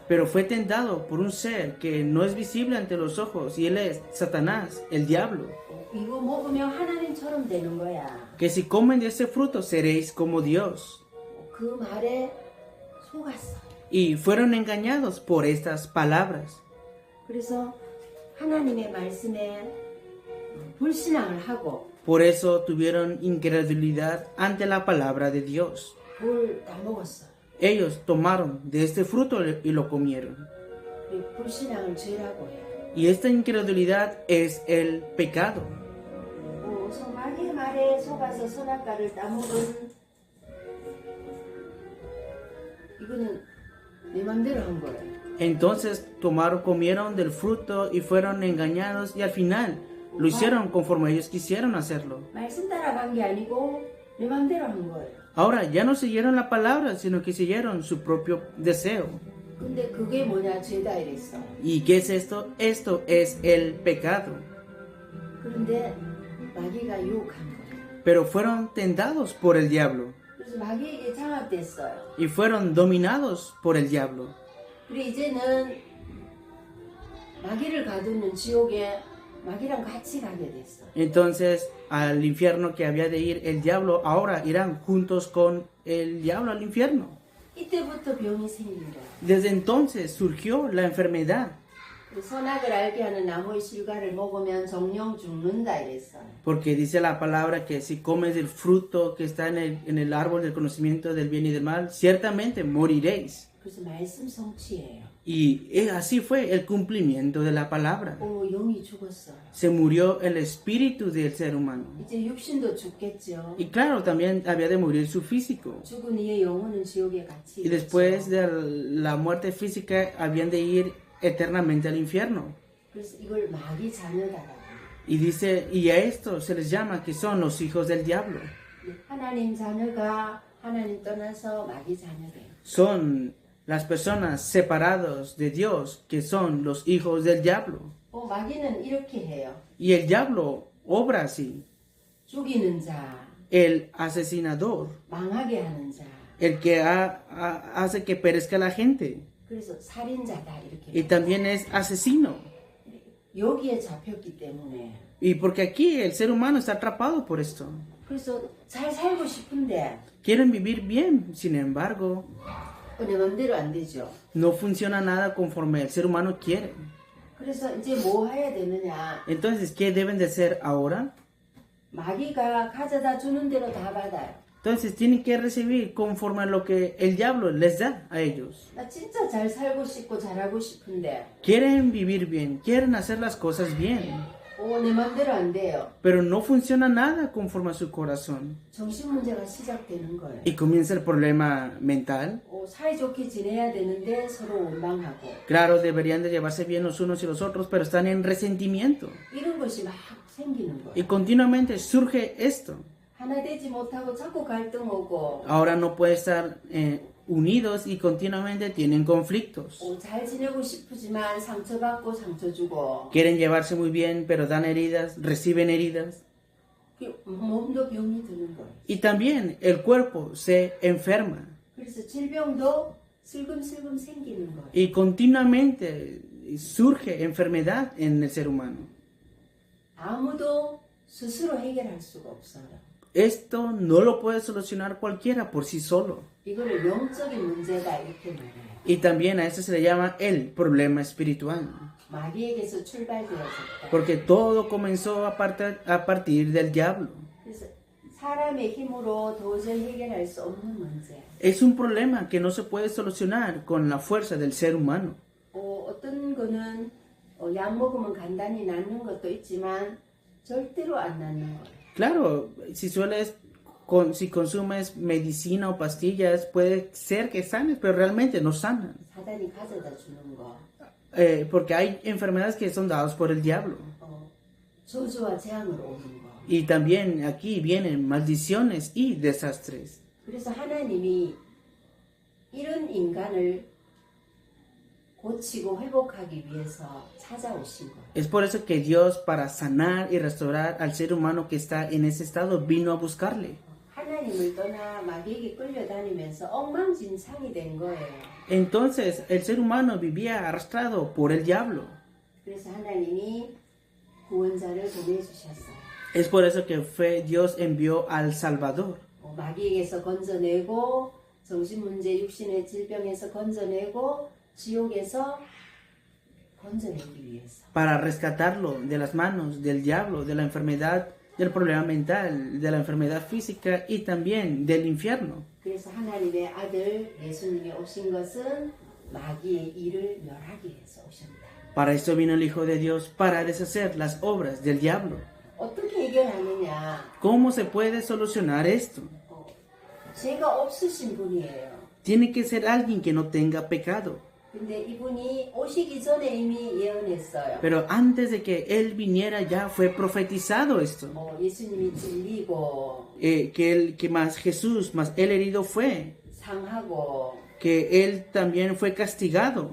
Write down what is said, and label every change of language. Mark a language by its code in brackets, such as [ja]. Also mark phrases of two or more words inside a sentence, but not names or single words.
[es] Pero fue tentado por un ser que no es visible ante los ojos y él es Satanás, el diablo. [ko] 이거 먹으면 하나님처럼 되는 거야. [es] Que si comen de ese fruto seréis como Dios. [ko] 그 말에 속았어. [es] Y fueron engañados por estas palabras. [ko] 그래서 하나님의 말씀에 불신앙을 하고 [es] Por eso tuvieron incredulidad ante la palabra de Dios. [ko] 뭘 다 먹었어. [es] Ellos tomaron de este fruto y lo comieron. [ko] 불신앙을 죄라고 해요. [es] Y esta incredulidad es el pecado. [ko] 마귀의 말에 속아서 선악과를 따먹은 이거는 내 맘대로 한 거예요. [es] Entonces comieron del fruto y fueron engañados y al final lo hicieron conforme ellos quisieron hacerlo. [ko] 말씀 따라간 게 아니고 내 맘대로 한 거예요. [es] Ahora ya no siguieron la palabra, sino que siguieron su propio deseo. [ko] 근데 그게 뭐냐? 죄다 이랬어. [es] ¿Y qué es esto? Esto es el pecado. [ko] 그런데 마귀가 유혹한 거예요. [es] Pero fueron tentados por el diablo. [ko] 그래서 마귀에게 장악됐어요. [es] Y fueron dominados por el diablo. [ko] 그리고 이제는 마귀를 가두는 지옥에 마귀랑 같이 가게 됐어. [es] Entonces al infierno que había de ir el diablo, ahora irán juntos con el diablo al infierno. [ko] 이때부터 병이 생긴 거야. [es] Desde entonces surgió la enfermedad. [ko] 선악을 알게 하는 나무의 실과를 먹으면 정령 죽는다 이랬어. [es] Porque dice la palabra que si comes el fruto que está en el árbol del conocimiento del bien y del mal, ciertamente moriréis. [ko] 그래서 말씀 성취예요. [es] Y así fue el cumplimiento de la palabra. [ko] 영이 죽었어요. [es] Se murió el espíritu del ser humano. [ko] 이제 육신도 죽겠죠. [es] Y claro, también había de morir su físico. [ko] 죽은 이의 영혼은 지옥에 같이 [es] Y después [ko] 있죠. [es] de la muerte física habían de ir eternamente al infierno. [ko] 그래서 이걸 마귀 자녀다라고. [es] Y dice, y a esto se les llama que son los hijos del diablo. [ko] 하나님 자녀가 하나님 떠나서 마귀 자녀래요. [es] Son las personas separados de Dios que son los hijos del diablo. [ko] 마귀는 이렇게 해요. [es] Y el diablo obra así. [ko] 죽이는 자, [es] El asesinador, [ko] 망하게 하는 자. [es] el que hace que perezca la gente. [ko] 그래서 살인자다 이렇게. [es] Y también es asesino. [ko] 여기에 잡혔기 때문에. [es] Y porque aquí el ser humano está atrapado por esto. [ko] 그래서 잘 살고 싶은데 [es] Quieren vivir bien, sin embargo, [ko] 내 맘대로 안 되죠. [es] no funciona nada conforme el ser humano quiere. [ko] 그래서 이제 뭐 해야 되느냐? [es] Entonces, ¿qué deben de hacer ahora? [ko] 마귀가 가져다 주는 대로 다 받아요. [es] Entonces, tienen que recibir conforme a lo que el diablo les da a ellos. [ko] 나 진짜 잘 살고 싶고 잘하고 싶은데 [es] Quieren vivir bien, quieren hacer las cosas bien, [ko] 내 맘대로 안 돼요. [es] pero no funciona nada conforme a su corazón. [ko] 정신 문제가 시작되는 거예요. [es] Y comienza el problema mental. [ko] 사이좋게 지내야 되는데 서로 원망하고 [es] Claro, deberían de llevarse bien los unos y los otros, pero están en resentimiento. [ko] 이런 것이 막 생기는 거예요. [es] Y continuamente surge esto. [ko] 하나 되지 못하고 자꾸 갈등 오고 [es] Ahora no pueden estar unidos y continuamente tienen conflictos. [ko] 잘 지내고 싶지만 상처받고 상처 주고 [es] Quieren llevarse muy bien, pero dan heridas, reciben heridas. [ko] 몸도 병이 드는 거예요. [es] Y también el cuerpo se enferma. [ko] 그래서 질병도 슬금슬금 생기는 거예요. [es] Y continuamente surge enfermedad en el ser humano. [ko] 아무도 스스로 해결할 수가 없어요. [es] Esto no lo puede solucionar cualquiera por sí solo. [ko] 이거를 영적인 문제다 이렇게 말해요. [es] Y también a eso se le llama el problema espiritual. [ko] 마귀에게서 출발되어졌다. [es] Porque todo comenzó a partir del diablo. [ko] 그래서 사람의 힘으로 도저히 해결할 수 없는 문제. [es] Es un problema que no se puede solucionar con la fuerza del ser humano. [ko] 어떤 거는 약 먹으면 간단히 낫는 것도 있지만 절대로 안 낫는 거예요. [es] Claro, si consumes medicina o pastillas, puede ser que sanes, pero realmente no sanan. [ko] 사단이 가져다 주는 거. [es] Porque hay enfermedades que son dadas por el diablo. [ko] 저주와 재앙을 오는 거. [es] Y también aquí vienen maldiciones y desastres. [ko] 그래서 하나님이 이런 인간을 고치고 회복하기 위해서 찾아오신 거예요. [es] Es por eso que Dios, para sanar y restaurar al ser humano que está en ese estado, vino a buscarle. [ko] 하나님을 떠나 마귀에게 끌려다니면서 엉망진창이 된 거예요. [es] Entonces el ser humano vivía arrastrado por el diablo. [ko] 그래서 하나님이 구원자를 보내주셨어요. [es] Es por eso que Dios envió al Salvador. [ko] 마귀에게서 건져내고 정신문제 육신의 질병에서 건져내고 지옥에서 건져내기 위해서. [es] Para rescatarlo de las manos del diablo, de la enfermedad, del problema mental, de la enfermedad física y también del infierno. [ko] 그래서 하나님의 아들 예수님이 오신 것은 마귀의 일을 멸하기 위해서 오셨다. [es] Para esto vino el Hijo de Dios, para deshacer las obras del diablo. [ko] 어떻게 해결하느냐? [es] ¿Cómo se puede solucionar esto? [ko] 죄가 없으신 분이에요. [es] Tiene que ser alguien que no tenga pecado. [ko] 근데 이분이 오시기 전에 이미 예언했어요. [es] Pero antes de que Él viniera ya fue profetizado esto. [ko] 예수님이 찔리고 [es] Que más Jesús, más el herido fue. [ko] 상하고 [es] Que Él también fue castigado.